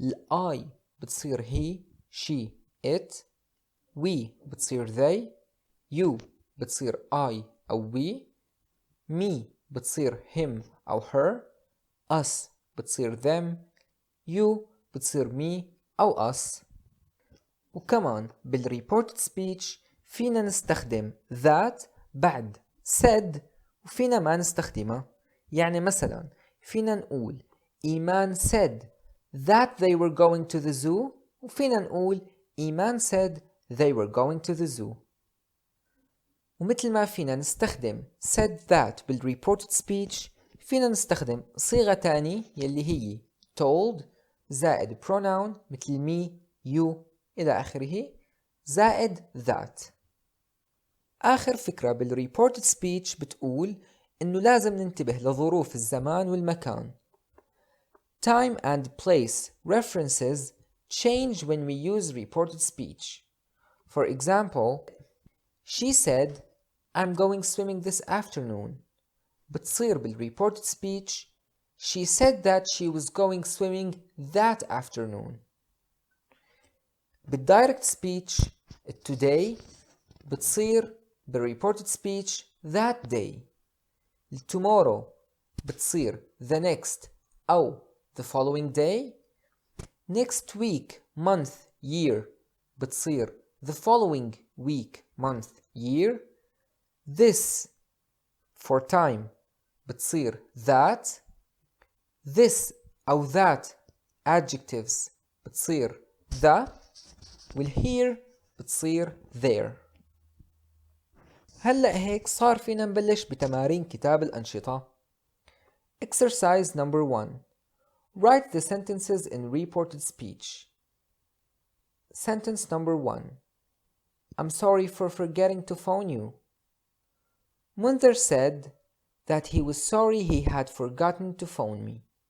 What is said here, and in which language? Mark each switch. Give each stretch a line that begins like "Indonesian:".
English: I
Arabic: بتصير
English: he, she, it. We بتصير they. You
Arabic: بتصير
English: I أو we. Me بتصير him أو her. Us
Arabic: بتصير
English: them. You بتصير me أو us.
Arabic: وكمان بالreported speech فينا نستخدم that بعد
English: said
Arabic: وفينا ما نستخدمها. يعني مثلا فينا نقول إيمان
English: said that they were going to the zoo،
Arabic: وفينا نقول إيمان
English: said they were going to the zoo.
Arabic: ومثل ما فينا نستخدم
English: said that
Arabic: بالreported speech فينا نستخدم صيغة تاني يلي هي
English: told
Arabic: زائد pronoun مثل me, you إلى آخره زائد that. آخر فكرة بالreported speech بتقول إنه لازم ننتبه لظروف الزمان والمكان.
English: Time and place references change when we use reported speech. For example, she said, I'm going swimming this afternoon.
Arabic: بتصير بالreported speech
English: she said that she was going swimming that afternoon. بالdirect speech today
Arabic: بتصير
English: بالreported speech that day. tomorrow
Arabic: بتصير
English: the next أو the following day. next week month year
Arabic: بتصير
English: the following week month year. this for time
Arabic: بتصير
English: that. this
Arabic: أو
English: that adjectives
Arabic: بتصير
English: the. والhere
Arabic: بتصير
English: there.
Arabic: هلأ هيك صار فينا نبلش بتمارين كتاب الأنشطة.
English: Exercise number 1. Write the sentences in reported speech. Sentence number 1. I'm sorry for forgetting to phone you. Munzer said that he was sorry he had forgotten to phone me.